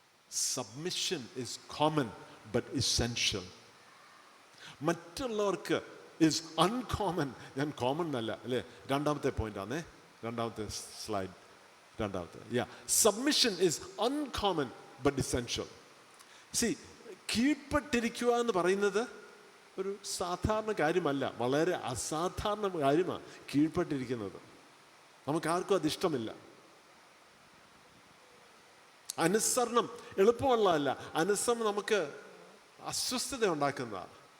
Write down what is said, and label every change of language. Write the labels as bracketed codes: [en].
[en] Submission is common but essential. [ml] മറ്റുള്ളവർക്ക് [en] is uncommon. [ml] ഞാൻ common എന്നല്ല അല്ലേ, രണ്ടാമത്തെ പോയിന്റ് ആണേ, രണ്ടാമത്തെ സ്ലൈഡ്, രണ്ടാമത്തെ. [en] Submission is uncommon but essential. [ml] See, കീഴ്പ്പെട്ടിരിക്കുക എന്ന് പറയുന്നത് ഒരു സാധാരണ കാര്യമല്ല, വളരെ അസാധാരണ കാര്യമാണ് കീഴ്പ്പെട്ടിരിക്കുന്നത്. നമുക്കാർക്കും അതിഷ്ടമില്ല. അനുസരണം എളുപ്പമുള്ളതല്ല. അനുസരണം നമുക്ക് അസ്വസ്ഥത ഉണ്ടാക്കുന്നതാണ്.